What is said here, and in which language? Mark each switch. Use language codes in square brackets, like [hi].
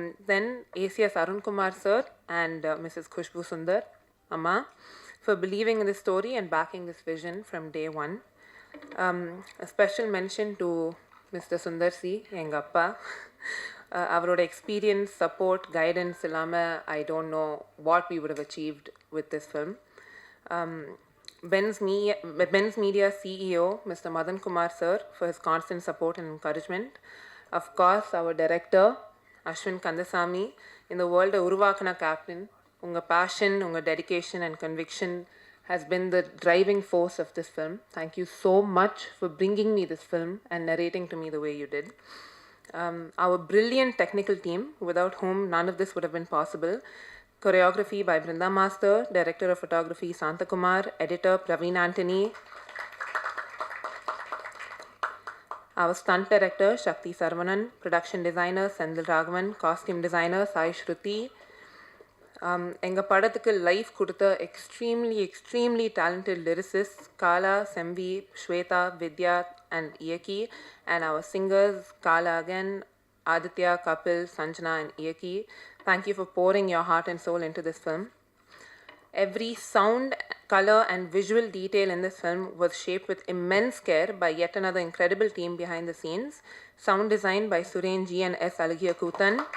[en] Then ACS Arun Kumar sir and Mrs. Khushbu Sundar Amma for believing in this story and backing this vision from day one. A special mention to Mr. Sundar C, [ta] எங்கள் அப்பா. அவரோட experience, support, guidance இல்லாமல் [en] I don't know what we would have achieved with this film. Ben's Media CEO, Mr. Madan Kumar sir, for his constant support and encouragement. Of course, our director, Ashwin Kandasamy, in the world [ta] உருவாக்கின [en] Captain. [ta] உங்கள் fashion, உங்கள் dedication and conviction [en] has been the driving force of this film. Thank you so much for bringing me this film and narrating to me the way you did. Our brilliant technical team, without whom none of this would have been possible. Choreography by Brinda Master, Director of Photography Santa Kumar, Editor Praveen Antony. Our Stunt Director Shakti Sarvanan, Production Designer Sendil Raghavan, Costume Designer Sai Shruti. [ta] எங்கள் படத்துக்கு life கொடுத்த extremely talented lyricist Kaala, செம்வி, Shweta, Vidya and இயக்கி, and our singers Kaala Agan, Aditya, Kapil, Sanjana and இயக்கி. [en] Thank you for pouring your heart and soul into this film. Every sound, color and visual detail in this film was shaped with immense care by yet another incredible team behind the scenes. Sound design by Suren G and S. Alagia Kutan.